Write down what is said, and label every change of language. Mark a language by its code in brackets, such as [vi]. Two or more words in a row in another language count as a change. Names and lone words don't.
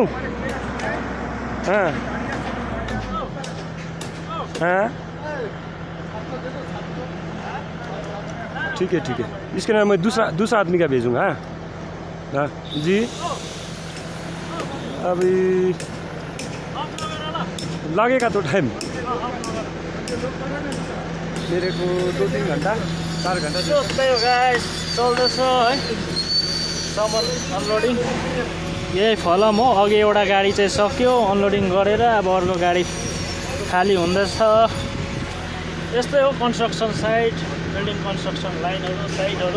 [hi] हाँ हाँ ठीक है, इसके नाम मैं दूसरा आदमी का भेजूँगा। हाँ जी, अभी लगेगा तो टाइम मेरे को 2-3 घंटा 4 घंटा [ne] चल्दैछ है सामान अनलोडिङ। यही फलम हो। अघि एउटा गाडी चाहिँ सक्यो अनलोडिङ गरेर, अब अर्को गाडी खाली हुँदैछ। यस्तै हो [en] construction site, building construction lines sites.